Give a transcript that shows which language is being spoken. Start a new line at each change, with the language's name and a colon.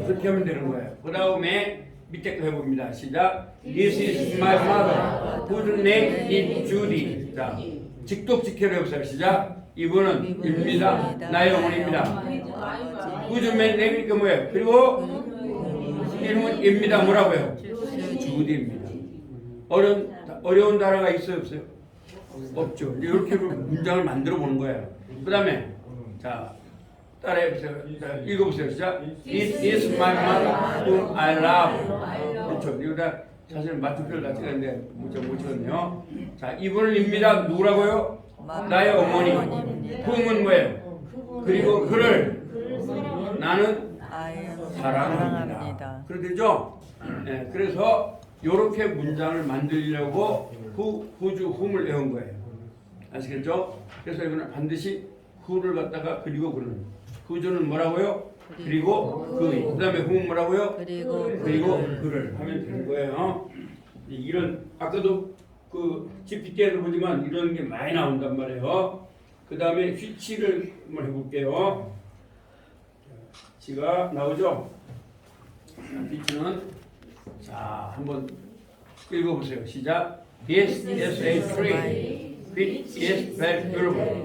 Korean: 그렇게 하면 되는 거예요. 그 다음에 밑에 거 해봅니다. 시작.
English: This is my mother, whose name is Judy.
Korean: 자, 직독 직결해보세요. 시작. 이분은 입니다. 나의 어머니입니다.
English: whose name
Korean: 이 뭐예요? 그리고 이름은 입니다. 뭐라고요? 주디입니다. 어려운 단어가 있어요? 없어요? 없죠. 이제 이렇게 문장을 만들어 보는 거예요. 그 다음에 자 따라해보세요. 자, 읽어보세요. 시작.
English: This is my mother whom I love.
Korean: 그렇죠. 이거다 사실 맞춤표를 다 찍었는데 못 찍었네요. 자, 이분입니다. 누구라고요? 나의 어머니. whom은 뭐예요? 그리고 그를 나는 사랑합니다. 그렇죠? 네, 그래서 이렇게 문장을 만들려고 whose whom을 외운 거예요. 아시겠죠? 그래서 이거는 반드시 who를 갖다가 그리고 그는 who는 뭐라고요? 그리고 그의. 그 다음에 whom은 뭐라고요? 그리고 그를 하면 되는 거예요. 이런 아까도 그 GPT에도 보지만 이런 게 많이 나온단 말이에요. 그 다음에 which를 한번 해볼게요. which가 나오죠? which는 자 한번 읽어보세요. 시작.
English: This is a tree which is very beautiful.